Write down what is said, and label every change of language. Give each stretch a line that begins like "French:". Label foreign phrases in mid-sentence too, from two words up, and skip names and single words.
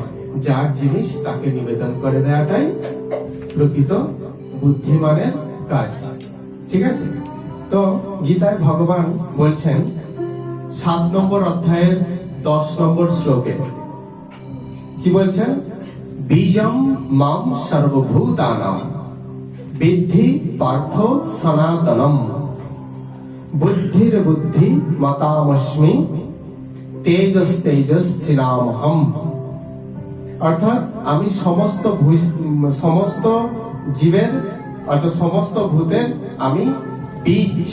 Bangla: যার জিনিস তাকে নিবেদন করে দেওয়াটাই প্রকৃত বুদ্ধিমানের কাজ। ঠিক আছে? তো গীতায় ভগবান বলছেন 7 নম্বর অধ্যায়ের 10 নম্বর শ্লোকে কি বলছেন?
Sanskrit: বীজম মাম সর্বভূতানাং বিদ্ধি পার্থ সনাতনম বুদ্ধির বুদ্ধি মতামস্মি তেজস তেজস্বিনামহম।
Bangla: অর্থাৎ আমি সমস্ত জীবের অর্থাৎ সমস্ত ভূতের আমি বীজ।